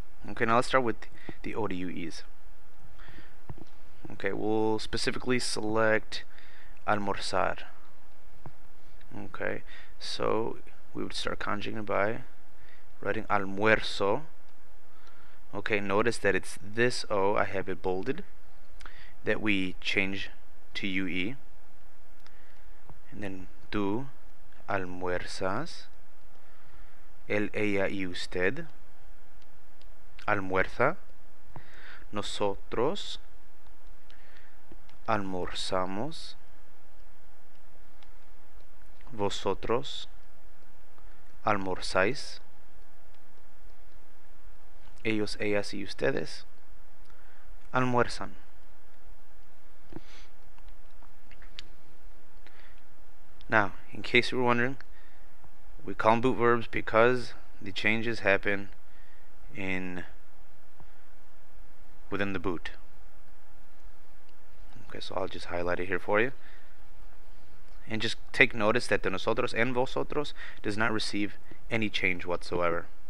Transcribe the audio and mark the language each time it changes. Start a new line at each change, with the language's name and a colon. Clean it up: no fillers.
English: Okay, now let's start with the O to UEs. Okay, we'll specifically select almorzar. Okay, so we would start conjugating by writing almuerzo. Okay, notice that it's this O, I have it bolded, that we change to UE.
Spanish: And then tú almuerzas, él, ella y usted almuerza, nosotros almorzamos, vosotros almorzáis, ellos, ellas y ustedes almuerzan.
English: Now, in case you were wondering, we call them boot verbs because the changes happen within the boot. Okay, so I'll just highlight it here for you. And just take notice that the nosotros and vosotros does not receive any change whatsoever.